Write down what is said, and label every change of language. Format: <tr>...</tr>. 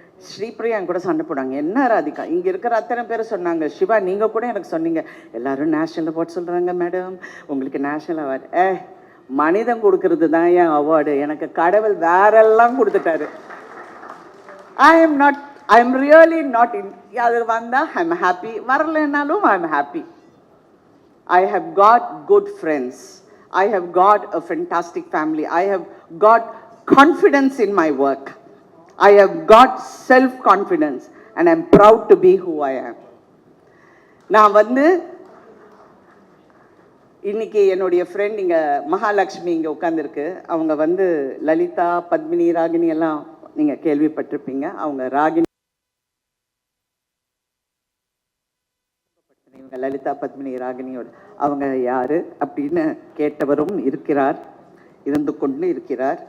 <ta>ஸ்ரீபிரியா கூட சண்டை போடுவாங்க, என்ன ராதிகா, இங்கே இருக்கிற அத்தனை பேர் சொன்னாங்க, சிவா நீங்கள் கூட எனக்கு சொன்னீங்க, எல்லாரும் நேஷ்னல் அவார்ட் சொல்கிறாங்க மேடம், உங்களுக்கு நேஷ்னல் அவார்டு. மனிதன் கொடுக்கறது தான் என் அவார்டு, எனக்கு கடவுள் வேறெல்லாம் கொடுத்துட்டாரு.</ta> <en>I am really not in.</en> <ta>அது வந்தால்</ta> <en>I am happy,</en> <ta>வரலைன்னாலும்</ta> <en>I am happy. I have got good friends. I have got a fantastic family. I have got confidence in my work. I have got self-confidence and I'm proud to be who I am.</en> <ta>நான் வந்து இன்னைக்கு என்னுடைய friend இங்கே மகாலட்சுமி இங்கே உட்காந்துருக்கு. அவங்க வந்து லலிதா, பத்மினி, ராகினி எல்லாம் நீங்கள் கேள்விப்பட்டிருப்பீங்க. அவங்க ராகினி, லலிதா, பத்மினி, ராகினியோட அவங்க யாரு அப்படின்னு கேட்டவரும் இருக்கிறார், இருந்து கொண்டு இருக்கிறார்.</ta>